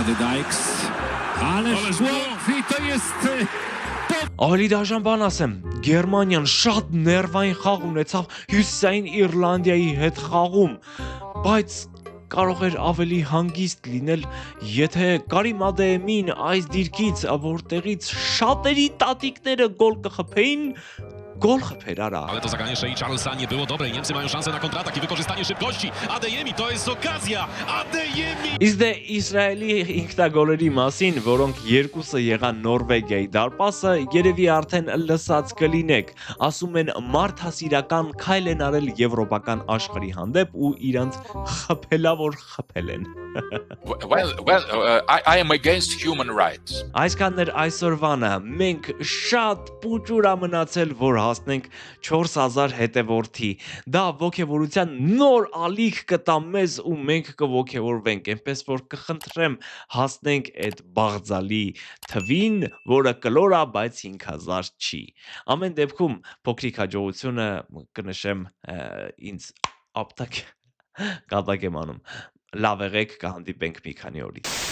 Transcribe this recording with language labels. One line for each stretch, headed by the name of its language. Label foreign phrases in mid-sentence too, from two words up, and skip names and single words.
Armenian: Ավելի դաժան բան ասեմ, Գերմանիան շատ ներվային խաղ ունեցավ Հյուսիսային Իռլանդիայի հետ խաղում, բայց կարող էր ավելի հանգիստ լինել, եթե Կարիմ Ադեեմին այս դիրքից, որտեղից շատերի տատիկները գոլ կխփեին, գոլ չխփեր.
Polish: Ale to zagranie Shea Charlesa nie było dobre i Niemcy mają szansę na kontratak i wykorzystanie szybkości. Adeyemi, to jest okazja! Adeyemi!
Armenian: Իսկ դե Իսրայելի ինքնագոլերի մասին, որոնք երկուսը եղան Նորվեգիայի դարպասը, երևի արդեն լսած կլինեք։ Ասում են մարդասիրական քայլ են արել եվրոպական աշխարհի հանդեպ ու իրանց խփելավոր խփել են։
English: I am against human rights.
Armenian: Այսքաններ այսօրվանը մենք շատ պուճուրա մնացել, որ հասնենք 4000 հետևորդի։ Դա ոգևորության նոր ալիք կտա մեզ ու մենք կոգևորվենք, այնպես որ կխնդրեմ հասնենք այդ բաղձալի թվին, որը կլոր է, բայց 5000 չի։ Ամեն դեպքում փոքրիկ հաջողությունը կնշեմ ինձ ապտակ կատակ եմ անում։ Լավ եղեք, կհանդիպենք մի քանի օրից։